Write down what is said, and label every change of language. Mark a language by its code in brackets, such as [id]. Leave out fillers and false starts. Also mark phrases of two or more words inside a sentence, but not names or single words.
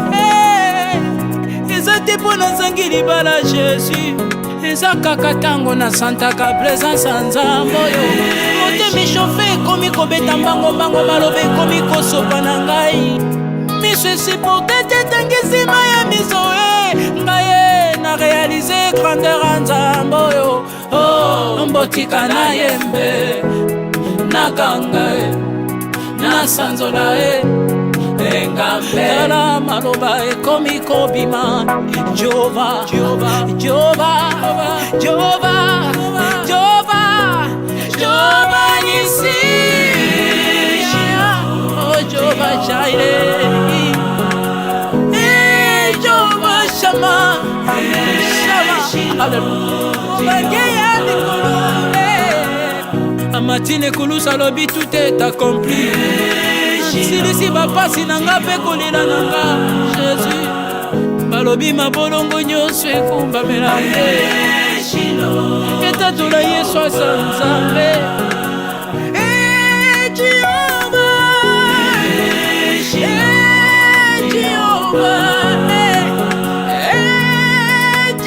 [ln] eza te mpo nazangi libala Jésus eza kaka ntango nasantaka présence ya Nzambe oyo motema eshofe ekomi kobeta mbangombango maloba ekomi kosopa na ngai miso esiporte te tangisima ya miso ngai na réalize grandeur ya Nzambe oyo mbotika na yembe nakanga nasanzola tala maloba ekomi kobima Jehova Jehova Jehova Jehova Jehova Jehova Nisi Jehova Jaire Jehova Shama Shama Hallelujah Amatine kulusa lobi [fr] tout est accompli [ln] silisi bapasi na nga mpe kolela na nga Jésus balobi mabolongo nyonso ekumbamela ye etatola Yesu asa Nzambe Jehova Jehova